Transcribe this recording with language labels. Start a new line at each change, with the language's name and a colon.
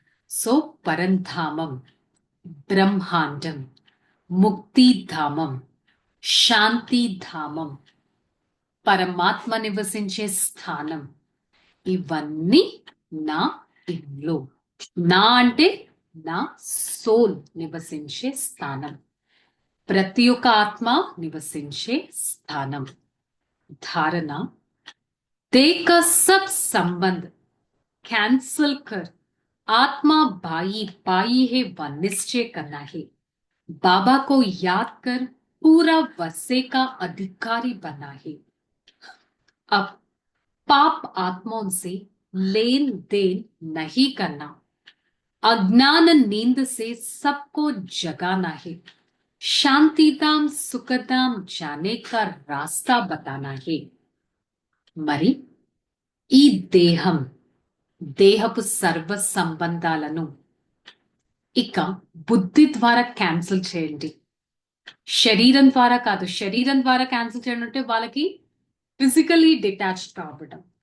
Telugu: So పరంధామం, బ్రహ్మాండం, ముక్తిధామం, శాంతిధామం, పరమాత్మ నివసించే స్థానం, ఇవన్నీ నా ఇల్లు. నా అంటే నా సోల్ నివసించే స్థానం, ప్రతి ఒక్క ఆత్మ నివసించే స్థానం.
Hindi: धारणा, देह का सब संबंध कैंसल कर आत्मा भाई पाई है व निश्चय करना है। बाबा को याद कर पूरा वसे का अधिकारी बनना है। अब पाप आत्माओं से लेन देन नहीं करना, अज्ञान नींद से सबको जगाना है, शांतिधाम सुखधाम जाने का रास्ता बताना है। మరి
Telugu: ఈ దేహం, దేహపు సర్వ సంబంధాలను ఇక బుద్ధి ద్వారా క్యాన్సిల్ చేయండి. శరీరం ద్వారా కాదు. శరీరం ద్వారా క్యాన్సిల్ చేయడం అంటే వాళ్ళకి ఫిజికలీ డిటాచ్డ్ కావడం.